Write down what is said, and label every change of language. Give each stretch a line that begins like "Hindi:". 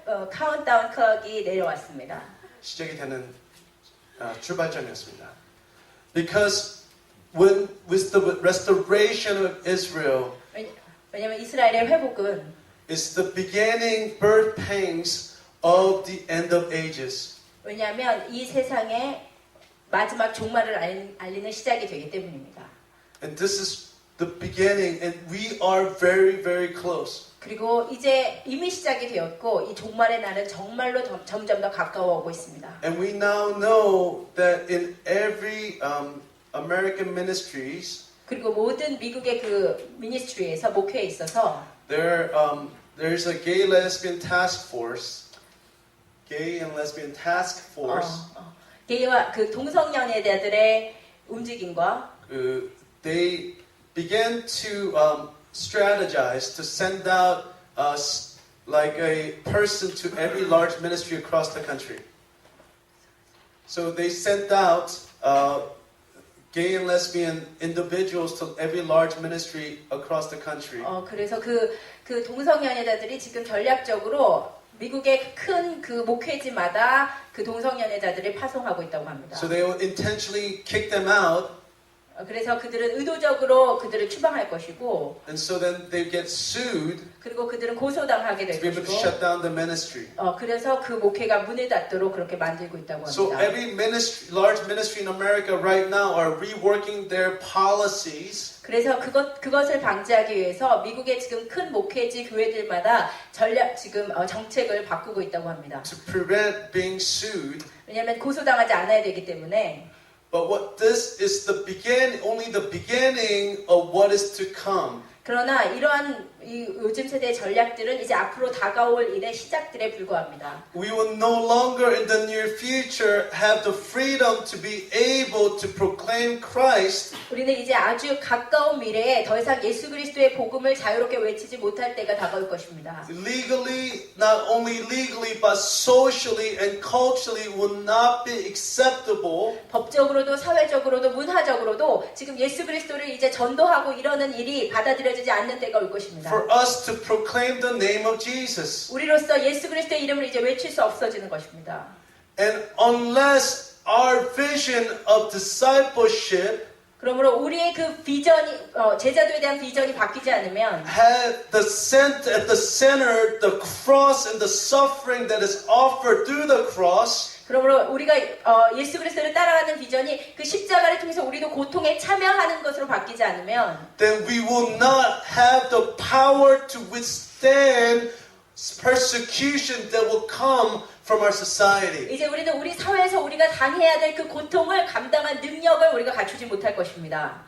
Korean: 카운트다운 클럭이 내려왔습니다. 시작이 되는 출발점이었습니다.
English: Because when with the restoration of Israel,
Korean: 왜냐하면 이스라엘의 회복은
English: it's the beginning birth pangs of the end of ages.
Korean: 왜냐하면 이 세상의 마지막 종말을 알리는 시작이 되기 때문입니다.
English: And this is the beginning, and we are very, very close.
Korean: 그리고 이제 이미 시작이 되었고 이 종말의 날은 정말로 점점 더 가까워오고 있습니다.
English: And we now know that in every American ministries,
Korean: 그리고 모든 미국의 그 미니스트리에서 목회에 있어서
English: there's a gay lesbian task force, gay and lesbian task force.
Korean: 게이와 그 동성연애자들의 움직임과
English: they began to strategize to send out like a person to every large ministry across the country. So they sent out gay and lesbian individuals to every large ministry across the country.
Korean: 그래서 그 동성연애자들이 지금 전략적으로 미국의 큰 그 목회지마다 그 동성연애자들을 파송하고 있다고 합니다.
English: So they will intentionally kick them out.
Korean: 그래서 그들은 의도적으로 그들을 추방할 것이고,
English: and so then they get sued
Korean: 그리고 그들은 고소당하게
English: to
Korean: 될
English: be able to
Korean: 것이고,
English: shut down the ministry.
Korean: 그래서 그 목회가 문을 닫도록 그렇게 만들고 있다고 합니다.
English: So every ministry, large ministry in America right now are reworking their policies.
Korean: 그래서 그것을 방지하기 위해서 미국의 지금 큰 목회지 교회들마다 지금 정책을 바꾸고 있다고 합니다.
English: To prevent being sued.
Korean: 왜냐하면 고소당하지 않아야 되기 때문에.
English: But what this is only the beginning of what is to come.
Korean: 그러나 이러한 이 요즘 세대의 전략들은 이제 앞으로 다가올 일의 시작들에 불과합니다.
English: We will no longer in the near future have the freedom to be able to proclaim Christ
Korean: 우리는 이제 아주 가까운 미래에 더 이상 예수 그리스도의 복음을 자유롭게 외치지 못할 때가 다가올 것입니다.
English: legally, not only legally, but socially and culturally will not be acceptable
Korean: 법적으로도 사회적으로도 문화적으로도 지금 예수 그리스도를 이제 전도하고 이러는 일이 받아들여지지 않는 때가 올 것입니다.
English: for us to proclaim the name of Jesus.
Korean: 우리로서 예수 그리스도의 이름을 이제 외칠 수 없어지는 것입니다.
English: And unless our vision of discipleship
Korean: 그러므로 우리의 그 비전이 제자도에 대한 비전이 바뀌지 않으면
English: had at the center the cross and the suffering that is offered through the cross,
Korean: 그러므로 우리가 예수 그리스도를 따라가는 비전이 그 십자가를 통해서 우리도 고통에 참여하는 것으로 바뀌지 않으면
English: then we will not have the power to withstand persecution that will come from our society.
Korean: 이제 우리는 우리 사회에서 우리가 당해야 될 그 고통을 감당할 능력을 우리가 갖추지 못할 것입니다.